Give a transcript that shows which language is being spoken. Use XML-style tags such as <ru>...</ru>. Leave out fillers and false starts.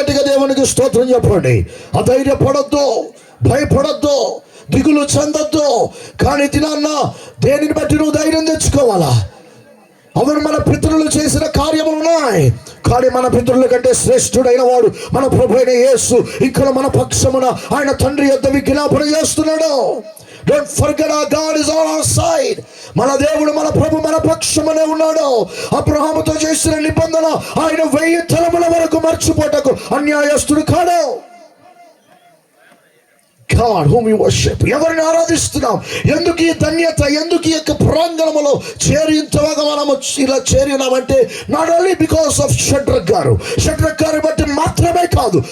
<te>గట్టిగా దేవునికి స్తోత్రం చెప్పండి. అధైర్యపడద్దు, భయపడద్దు, దిగులు చెందొద్దు. కానీ దినాన్న దేనిని బట్టి నువ్వు ధైర్యం తెచ్చుకోవాలా? అవును, మన పితరులు చేసిన కార్యములు ఉన్నాయి, కానీ మన పితరుల కంటే శ్రేష్ఠుడైన వాడు మన ప్రభు అయిన యేసు ఇక్కడ మన పక్షమున ఆయన తండ్రి యొద్ద విజ్ఞాపన చేస్తున్నాడు.</te> <en>Don't forget, our God is on our side.</en> <te>మన దేవుడు, మన ప్రభు మన పక్షమునే ఉన్నాడు. అబ్రహాముతో చేసిన నిబంధన ఆయన 1000 తరముల వరకు మర్చిపోటకు అన్యాయస్తుడు కాడు.</te> <en>God whom we worship,</en> <te>ఎవరిని ఆరాధిస్తున్నాం, ఎందుకు ఈ ధన్యత, ఎందుకు ఈ యొక్క ప్రాంగణములో చేరింతగా మనము ఇలా చేరినామంటే,</te> <en>not only because of</en> <te>Shadrach గారు బట్టి మాత్రమే కాదు.</te>